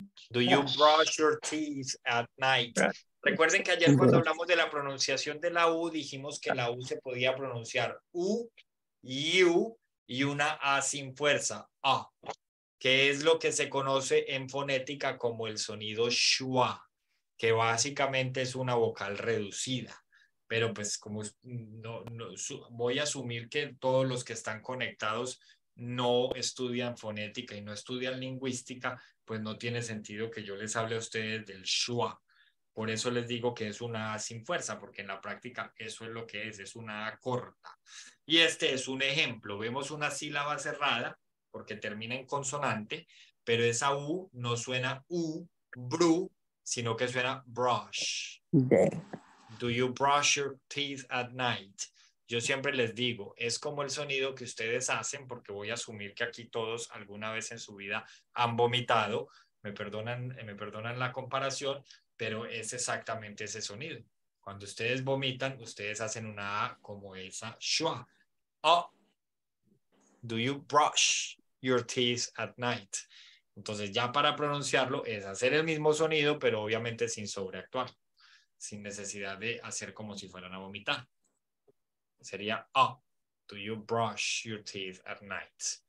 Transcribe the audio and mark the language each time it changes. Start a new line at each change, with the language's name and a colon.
English: Do you brush your teeth at night? Brush.
Spanish: Recuerden que ayer cuando hablamos de la pronunciación de la U, dijimos que la U se podía pronunciar U, U y una A sin fuerza, A, que es lo que se conoce en fonética como el sonido schwa, que básicamente es una vocal reducida. Pero pues como voy a asumir que todos los que están conectados no estudian fonética y no estudian lingüística, pues no tiene sentido que yo les hable a ustedes del schwa. Por eso les digo que es una A sin fuerza, porque en la práctica eso es lo que es una A corta. Y este es un ejemplo. Vemos una sílaba cerrada, porque termina en consonante, pero esa U no suena U, bru, sino que suena brush.
English: There. Do you brush your teeth at night?
Spanish: yo siempre les digo, es como el sonido que ustedes hacen, porque voy a asumir que aquí todos alguna vez en su vida han vomitado, me perdonan la comparación, pero es exactamente ese sonido. Cuando ustedes vomitan, ustedes hacen una A como esa, shua.
English: Oh, do you brush your teeth at night?
Spanish: Entonces ya para pronunciarlo es hacer el mismo sonido, pero obviamente sin sobreactuar, sin necesidad de hacer como si fueran a vomitar. Sería,
English: oh, do you brush your teeth at night?